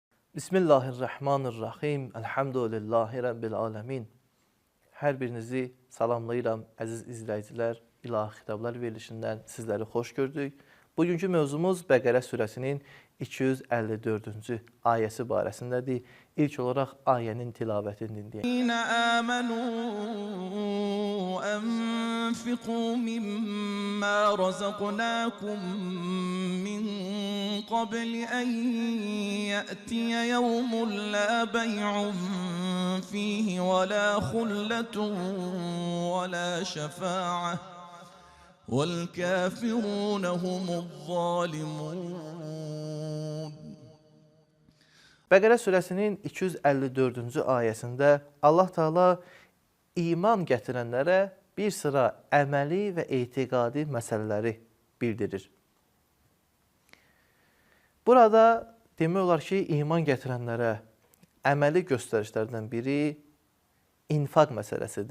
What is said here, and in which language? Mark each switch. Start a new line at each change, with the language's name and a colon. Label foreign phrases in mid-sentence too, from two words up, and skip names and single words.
Arabic: بسم الله الرحمن الرحيم. الحمد لله رب العالمين.
Azerbaijani: Hər birinizi salamlayıram, əziz izləyicilər. İlahi Xitablar verilişindən sizləri xoş gördük. Bugünkü mövzumuz Bəqərə surəsinin 254-cü ayəsi barəsindədir. İlk olaraq ayənin tilavətini dinləyək.
Arabic: أنفقوا مما رزقناكم من قبل أن يأتي يوم لا بيع فيه ولا خلة ولا شفاعة والكافرون هم الظالمون.
Azerbaijani: Bəqərə surəsinin 254-cü ayəsində
Arabic: الله تعالى
Azerbaijani: iman gətirənlərə bir sıra əməli və etiqadi məsələləri bildirir. Burada demək olar ki, iman gətirənlərə əməli göstərişlərdən biri infaq məsələsidir.